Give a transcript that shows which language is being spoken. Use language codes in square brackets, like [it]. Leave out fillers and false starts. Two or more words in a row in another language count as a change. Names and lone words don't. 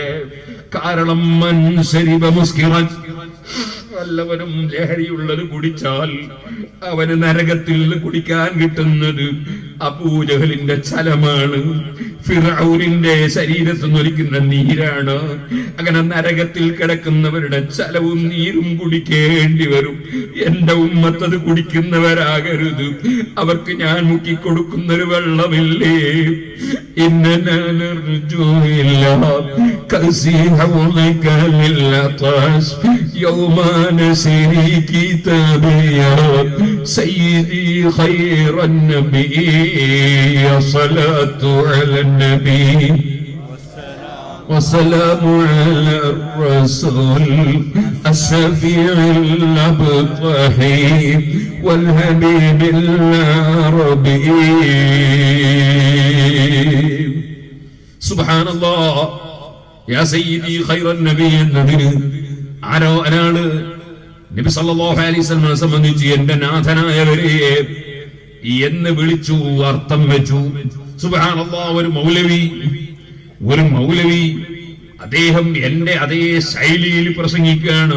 [ml] കാരണം [ar] من شرب مسكرا, [ml] വല്ലവനും ലഹരിയുള്ളത് കുടിച്ചാൽ അവന് നരകത്തിൽ നിന്ന് കുടിക്കാൻ കിട്ടുന്നത് അബൂജഹലിന്റെ ചലമാണ്, ഫിറഔനിന്റെ ശരീരത്തിൽ നിന്നൊലിക്കുന്ന നീരാണ്. അങ്ങനെ നരകത്തിൽ കിടക്കുന്നവരുടെ ചലവും നീരും കുടിക്കേണ്ടി വരും. എന്റെ ഉമ്മത്തത് കുടിക്കുന്നവരാകരുത്. അവർക്ക് ഞാൻ മുക്കിക്കൊടുക്കുന്നൊരു വെള്ളമില്ലേ? [ar] سيدي خير النبي صلاة على النبي والسلام على الرسول الشفيع الأبطحي والحبيب العربي. سبحان الله يا سيدي خير النبي النبي. [ml] ആരോ ഒരാള് നബി [ar] صلى الله عليه وسلم [ml] സംബന്ധിച്ച് എന്റെ നാഥനായവരെ എന്ന് വിളിച്ചു, അർത്ഥം വെച്ചു. സുബ്ഹാനല്ലാഹ്. ഒരു മൗലവി അദ്ദേഹം എന്റെ അതേ ശൈലിയിൽ പ്രസംഗിക്കുകയാണ്.